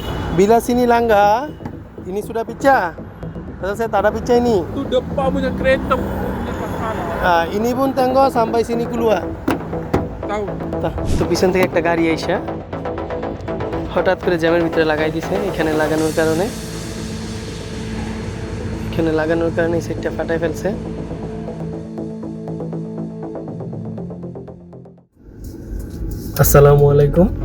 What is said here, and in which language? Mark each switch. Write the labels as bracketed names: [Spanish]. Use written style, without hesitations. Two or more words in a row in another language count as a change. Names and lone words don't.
[Malay] Bila sini langgar, ini sudah pecah. Pasal saya tak ada pecah ini. Tu depan punya kereta punya masalah. Ini pun tengok sampai sini keluar. Tahu. [Bangla] তো পিছন থেকে একটা গাড়ি আইসা হঠাৎ করে জ্যামের ভিতরে লাগাই দিছে। এখানে লাগানোর কারণে সেটটা ফাটাই ফেলছে। [Arabic] السلام عليكم.